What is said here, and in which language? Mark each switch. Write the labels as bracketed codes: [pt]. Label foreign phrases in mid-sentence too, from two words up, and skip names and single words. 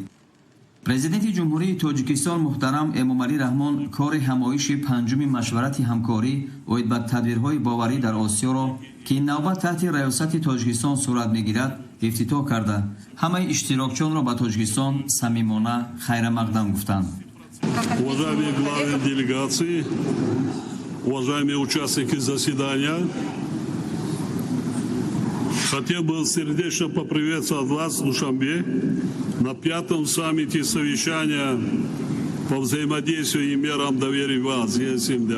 [tg] президенти ҷумҳурии Тоҷикистон муҳтарам Эмомалӣ Раҳмон кори ҳамоиши панҷуми машварати ҳамкорӣ оид ба тадбирҳои боварӣ дар Осиёро ки ин навбат таҳти раёсати Тоҷикистон сурат мегирад ифтитоҳ карда ҳамаи иштирокчиёнро ба Тоҷикистон самимона хайрамақдам гуфтанд. [ru] Уважаемые главы делегации, уважаемые участники заседания, хотел бы сердечно поприветствовать вас в Душанбе на 5-м саммите совещания по взаимодействию и мерам доверия ВАЗ ЕСМДА.